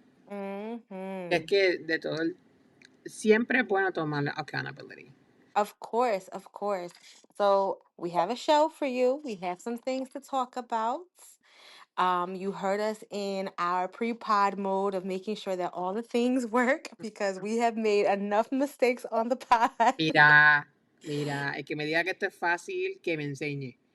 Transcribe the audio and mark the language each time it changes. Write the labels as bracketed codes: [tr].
[es] Es que de todo, siempre es bueno tomar accountability. [en] Of course, of course. So we have a show for you. We have some things to talk about. You heard us in our pre-pod mode of making sure that all the things work because we have made enough mistakes on the pod. [es] Mira, el que me diga que esto es fácil, que me enseñe.